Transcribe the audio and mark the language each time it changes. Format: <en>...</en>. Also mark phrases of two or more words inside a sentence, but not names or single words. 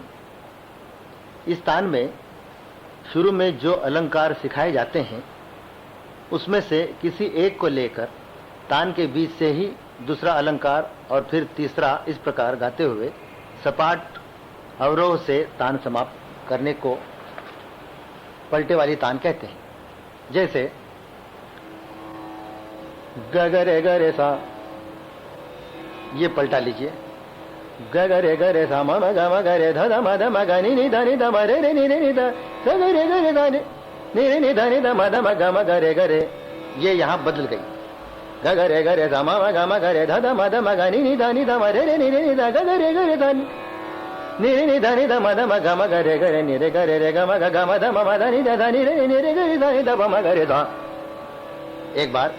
<hi>इस तान में शुरू में जो अलंकार सिखाए जाते हैं उसमें से किसी एक को लेकर तान के बीच से ही दूसरा अलंकार और फिर तीसरा इस प्रकार गाते हुए सपाट अवरोह से तान समाप्त करने को पलटे वाली तान कहते हैं। जैसे ग ग रे सा, ये पलटा लीजिए ग ग रे सा म ग म ग रे ध ध म ध म ग नि नि ध नि ध म रे रे नि रे नि ध ग रे ध नि रे नि ध नि ध म ध म ग म ग रे। ये यहाँ बदल गई ग रे सा म ग म ग रे ध ध म ध म ग नि नि ध नि ध म रे रे नि रे नि ध ग रे ध नि रे नि ध नि ध म ध म ग म ग रे नि रे ग रे ग म ग ग म ध म ध नि ध ध नि रे नि रे ग रे ध नि ध प म ग रे ध।</hi>